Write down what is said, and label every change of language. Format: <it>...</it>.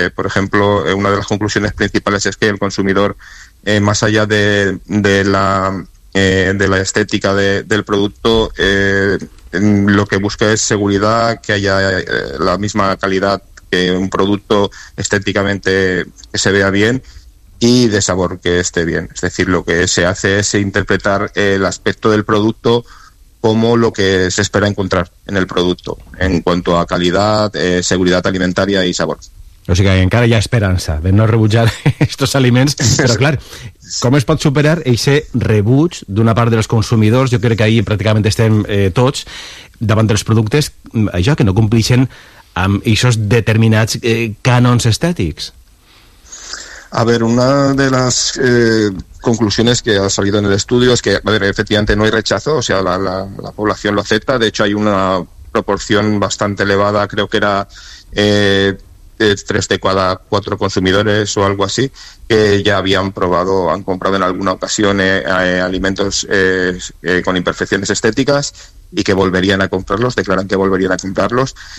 <es>Por ejemplo, una de las conclusiones principales es que el consumidor, más allá de la estética del producto, lo que busca es seguridad, que haya la misma calidad que un producto estéticamente que se vea bien, y de sabor que esté bien. Es decir, lo que se hace es interpretar el aspecto del producto como lo que se espera encontrar en el producto en cuanto a calidad, seguridad alimentaria y sabor.</es> <ca>O sea, que encara hi ha esperança de no rebutjar estos aliments, però clar, com es pot superar ese rebuig d'una part dels consumidors? Jo crec que ahí pràcticament estem tots davant dels productes, això, que no compleixen amb esos determinats cànons estètics.</ca> <es>A ver, una de las conclusiones que ha salido en el estudio es que, a ver, efectivamente no hay rechazo, o sea, la población lo acepta. De hecho, hay una proporción bastante elevada, creo que era 3 de cada 4 consumidores o algo así, que ya habían probado, han comprado en alguna ocasión alimentos con imperfecciones estéticas y que volverían a comprarlos, declaran que volverían a comprarlos.</es>